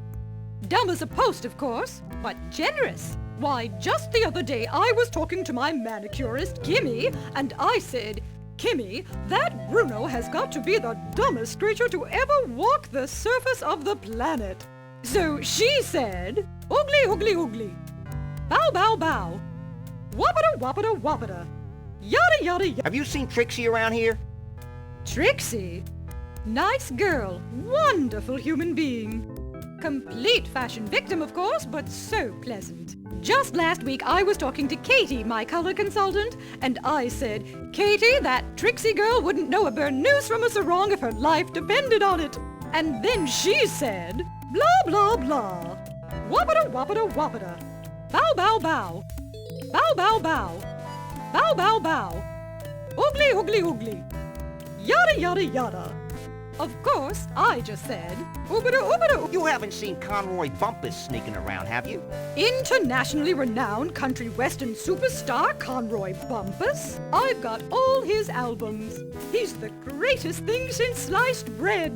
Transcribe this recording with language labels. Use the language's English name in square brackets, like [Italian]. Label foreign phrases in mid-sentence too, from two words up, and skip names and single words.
[English] Dumb as a post, of course, but generous. Why, just the other day I was talking to my manicurist, Kimmy, and I said, Kimmy, that Bruno has got to be the dumbest creature to ever walk the surface of the planet. So she said, oogly, oogly, oogly, bow, bow, bow, wappada, wappada, wappada, yada, yada, yada. Have you seen Trixie around here? Trixie? Nice girl, wonderful human being. Complete fashion victim, of course, but so pleasant. Just last week I was talking to Katie, my color consultant, and I said, Katie, that Trixie girl wouldn't know a burnoose from a sarong if her life depended on it. And then she said, blah, blah, blah, wappada, wappada, wappada, bow, bow, bow, bow, bow, bow, bow, bow, bow, oogly, oogly, oogly, yada, yada, yada. Of course, I just said, oobada, oobada. You haven't seen Conroy Bumpus sneaking around, have you? Internationally renowned country western superstar Conroy Bumpus. I've got all his albums. He's the greatest thing since sliced bread.